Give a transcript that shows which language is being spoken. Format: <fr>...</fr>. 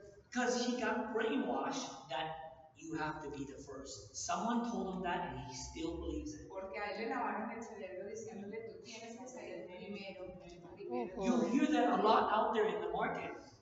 <en>Because he got brainwashed that you have to be the first. Someone told him that and he still believes it.</en> <es>porque a él le lavaron el cerebro diciéndole tú tienes que ser el primero.</es> <en>You hear that a lot out there in the market.</en>